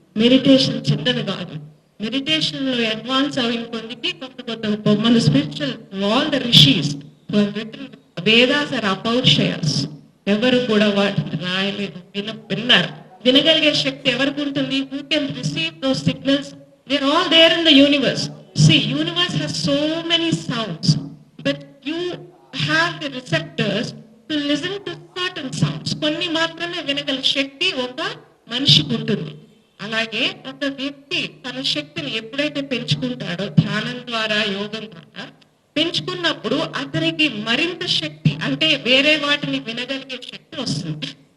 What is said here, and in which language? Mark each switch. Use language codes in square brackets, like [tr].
[te] Meditation చిన్నది కాదు. Meditation లో అడ్వాన్స్ అయిన కొద్దికి కొత్త మన spiritual [en] all the rishis Vedas are అపౌరుషయాస్, [te] ఎవరు కూడా వాటిని రాయలేదు, విన్నారు. వినగలిగే శక్తి ఎవరికి ఉంటుంది, [en] Who can receive those signals, they are all there in the universe. See, universe has so many sounds, but you have the receptors to listen to certain sounds. [te] కొన్ని మాత్రమే వినగల శక్తి ఒక మనిషికి ఉంటుంది. అలాగే ఒక వ్యక్తి తన శక్తిని ఎప్పుడైతే పెంచుకుంటాడో ధ్యానం ద్వారా, యోగం ద్వారా పెంచుకున్నప్పుడు అతనికి మరింత శక్తి, అంటే వేరే వాటిని వినగలిగే శక్తి వస్తుంది.